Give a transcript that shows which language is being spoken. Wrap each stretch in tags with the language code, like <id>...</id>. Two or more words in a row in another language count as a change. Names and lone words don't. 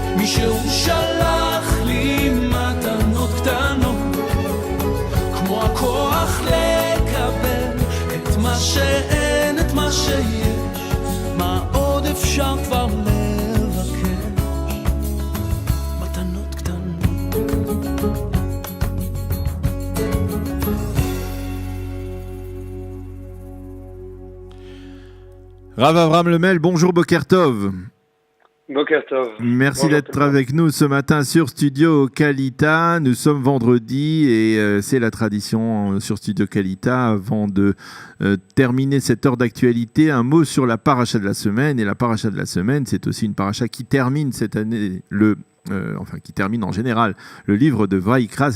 <he>שהוא שלח לי מתנות קטנות, כמו הכוח לקבל את מה שאין, את מה שיש, מה עוד אפשר כבר לבקש, מתנות קטנות.</he> <fr>Rav Avram Lemel, bonjour</fr> <he>בוקר טוב. בוקר טוב.</he> <fr>Merci d'être avec nous ce matin sur Studio Kalita. Nous sommes vendredi et c'est la tradition sur Studio Kalita. Avant de terminer cette heure d'actualité, un mot sur la paracha de la semaine. Et la paracha de la semaine, c'est aussi une paracha qui termine cette année, qui termine en général le livre de Vaïkra.</fr>